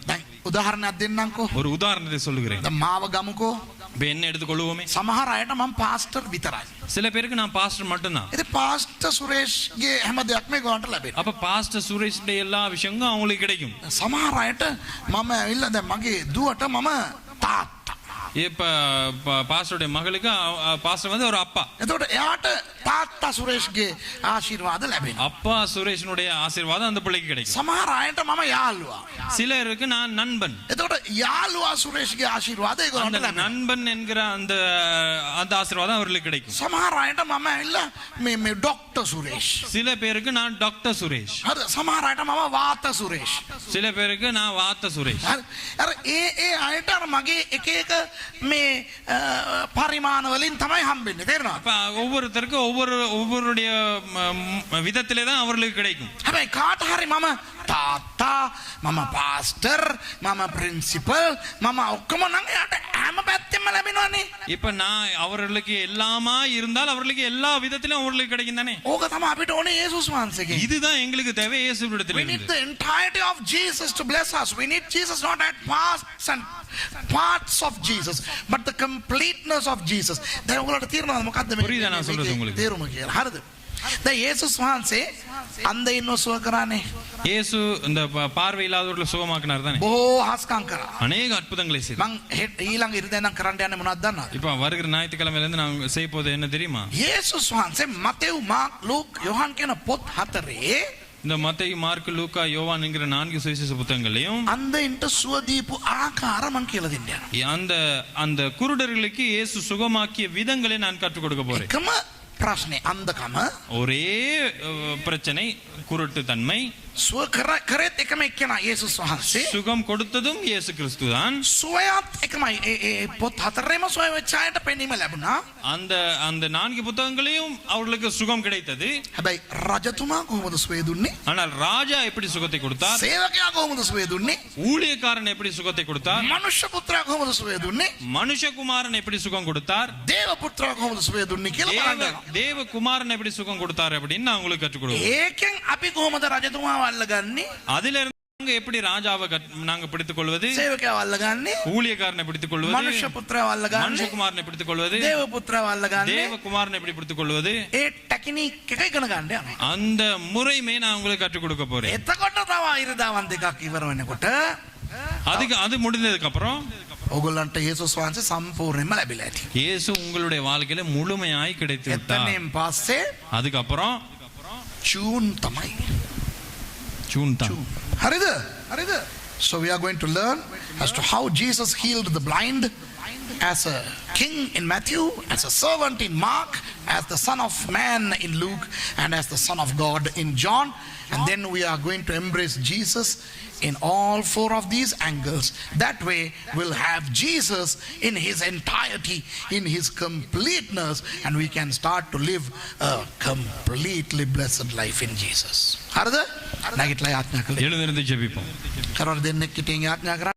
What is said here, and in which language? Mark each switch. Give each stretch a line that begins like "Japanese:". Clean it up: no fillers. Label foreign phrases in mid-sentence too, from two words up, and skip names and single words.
Sinhala: දැන් උදාහරණයක් දෙන්නම්කෝ.
Tamil: ஒரு உதாரணத்தை சொல்லுகிறேன்.
Sinhala: දැන් මාව ගමුකෝ.
Tamil: இப்ப என்ன எடுத்துக்கொள்வோமே?
Sinhala: සමහර අයට මම පාස්ටර් විතරයි.
Tamil: சில பேருக்கு நான் பாஸ்டர் மட்டும்தான்.
Sinhala: ඉතින් පාස්ටර් සුරේෂ්ගේ හැම දෙයක්ම ඒගොල්ලන්ට ලැබෙනවා.
Tamil: அப்ப பாஸ்டர் சுரேஷுடைய எல்லா விஷயங்களும் அவங்களுக்கு கிடைக்கும்.
Sinhala: සමහර අයට මම ඇවිල්ලා දැන් මගේ දුවට මම තාත්තා.
Tamil: இப்ப பாஸ்டருடைய மகளுக்கு பாஸ்டர் வந்து ஒரு அப்பா.
Sinhala: එතකොට එයාට තාත්තා සුරේෂ්ගේ ආශිර්වාද ලැබෙනවා.
Tamil: அப்பா சுரேஷனுடைய ஆசீர்வாதம் அந்த பிள்ளைக்கு கிடைக்கும்.
Sinhala: සමහර අයට මම යාළුවා.
Tamil: சிலருக்கு நான் நண்பன்.
Sinhala: එතකොට යාළුවා සුරේෂ්ගේ ආශිර්වාද ඒගොල්ලන්ට
Tamil: அந்த
Sinhala: ලැබෙනවා.
Tamil: நண்பன் என்கிற அந்த ஆசீர்வாதம் அவர்களுக்கு கிடைக்கும்.
Sinhala: සමහර අයට මම ඇවිල්ලා මේ ඩොක්ටර් සුරේෂ්.
Tamil: சில பேருக்கு நான் டாக்டர் சுரேஷ்.
Sinhala: හරි සමහර අයට මම වාත සුරේෂ්.
Tamil: சில பேருக்கு நான் வாத்த சுரேஷ்.
Sinhala: හරි අර ඒ අයට අර මගේ එක එක මේ පරිමාණ වලින් තමයි හම්බෙන්නේ. තේරෙනවද?
Tamil: அப்ப ஒவ்வொருத்தருக்கும் ஒவ்வொருடைய விதத்திலே தான் அவர்களுக்கு கிடைக்கும்.
Sinhala: හැබැයි කාට හරි මම තාත්තා මම පාස්ටර් මම ප්‍රින්සිපල් මම ඔක්කොම නම් එයාට හැම පැත්තෙම ලැබෙනවනේ.
Tamil: இப்ப நான் அவர்களுக்கு எல்லாமா இருந்தால் அவர்களுக்கு எல்லா விதத்திலும் அவர்களுக்கு கிடைக்கும் தானே.
Sinhala: ඕක තමයි අපිට ඕනේ යේසුස් වහන්සේගෙන්.
Tamil: இதுதான் எங்களுக்கு தேவை இயேசுவிடத்தில்
English: We need
Tamil: இருந்து.
English: the entirety of Jesus to bless us. We need Jesus not at parts and parts of Jesus, but the completeness of Jesus.
Sinhala: දැන් ඔයගොල්ලන්ට තේරෙනවද මොකද්ද මේ?
Tamil: புரியுதா நான் சொல்றது உங்களுக்கு?
Sinhala: තේරුම කියලා. හරිද? දැන් යේසුස් වහන්සේ අන්ධයින්ව සුව කරානේ.
Tamil: இயேசு இந்த பார்வை இல்லாதவர்களை சுகமாக்கினார் தானே.
Sinhala: බොහෝ හස්කම් කරා.
Tamil: அநேக අற்புதங்களை செய்தார்.
Sinhala: මං ඊළඟ ඉරිදා කරන්න යන්නේ මොනවද දන්නවද?
Tamil: இப்போ வருகிற ஞாயிற்றுக்கிழமையில இருந்து நான் செய்ய போது என்ன தெரியுமா?
Sinhala: යේසුස් වහන්සේ මතෙව් මාක් ලූක් යොහන් කියන පොත් හතරේ
Tamil: இந்த மத்தேயு மார்க்கு லூக்கா யோவான் என்கிற 4 சுவிசேஷ புத்தகங்களையும்
Sinhala: අන්ධයින්ට සුව දීපු ආකාර මං කියලා දෙන්න යනවා.
Tamil: அந்த அந்த குருடர்களுக்கு இயேசு சுகமாக்கிய விதங்களை நான் கற்றுக் கொடுக்க போறேன்.
Sinhala: එකම ප්‍රශ්නේ අන්ධකම
Tamil: ஒரே பிரச்சனை குருட்டு தன்மை.
Sinhala: සුව කරේත් එකම එක්කෙනා යේසුස් වහන්සේ.
Tamil: சுகம் கொடுத்ததும் இயேசு கிறிஸ்து தான்.
Sinhala: සුවයත් එකමයි. ඒ පොත් හතරේම සුව වෙච්ච අයට පෙනීම ලැබුණා.
Tamil: அந்த அந்த 4 புத்தகங்களையும் அவர்களுக்கு சுகம் கிடைத்தது.
Sinhala: හැබැයි රජතුමා කොහොමද සුවේ දුන්නේ?
Tamil: ஆனால் ராஜா எப்படி சுகத்தை கொடுத்தார்?
Sinhala: සේවකයා කොහොමද සුවේ දුන්නේ?
Tamil: ஊழியக்காரன் எப்படி சுகத்தை கொடுத்தார்?
Sinhala: මනුෂ්‍ය පුත්‍රයා කොහොමද සුවේ දුන්නේ?
Tamil: மனுஷகுமாரன் எப்படி சுகம் கொடுத்தார்?
Sinhala: දේව පුත්‍රයා කොහොමද සුවේ දුන්නේ කියලා බලන්න.
Tamil: தேவகுமாரன் எப்படி சுகம் கொடுத்தார் அப்படின்னு நான் உங்களுக்கு கற்றுக் கொடுக்கிறேன்.
Sinhala: ඒකෙන් අපි කොහොමද රජතුමාව අල්ලගන්නේ?
Tamil: அதில இருந்து நாங்க எப்படி ராஜாவை நாங்க பிடித்துக் கொள்வது?
Sinhala: සේවකයාව අල්ලගන්නේ?
Tamil: ஊழியக்காரனை பிடித்துக் கொள்வது?
Sinhala: මනුෂ්‍ය පුත්‍රයාව අල්ලගන්නේ?
Tamil: மனுஷகுமாரனை பிடித்துக் கொள்வது?
Sinhala: දේව පුත්‍රයාව අල්ලගන්නේ?
Tamil: தேவகுமாரனை எப்படி பிடித்துக் கொள்வது?
Sinhala: ඒ ටෙක්නික් එක ඉගෙන ගන්න යනවා.
Tamil: அந்த முறைமே நான் உங்களுக்கு கற்றுக் கொடுக்க போறேன்.
Sinhala: එතකොට තව ඉරිදාවන් දෙකක් ඉවර වෙනකොට
Tamil: அது முடிந்ததுக்கு அப்புறம்
Sinhala: ඔයගොල්ලන්ට යේසුස් වහන්සේ සම්පූර්ණයෙන්ම ලැබිලා ඇති.
Tamil: இயேசு உங்களுடைய வாழ்க்கையில முழுமையாய் கிடைத்து விட்டார்.
Sinhala: එතනින් පස්සේ
Tamil: அதுக்கு அப்புறம்
Sinhala: ජූන් තමයි.
Tamil: ஜூன் தான்.
Sinhala: හරිද? හරිද?
English: So we are going to learn as to how Jesus healed the blind as a king in Matthew, as a servant in Mark, as the son of man in Luke, and as the son of God in John. And then we are going to embrace Jesus in all 4 of these angles. That way we'll have Jesus in his entirety, in his completeness, and we can start to live a completely blessed life in Jesus.
Sinhala: හරිද? නැගිටලා යාඥා කළේ.
Tamil: எழுந்திருந்து ஜெபிப்போம்.
Sinhala: කරවල දෙන්නෙක් හිටින් යාඥා කරා.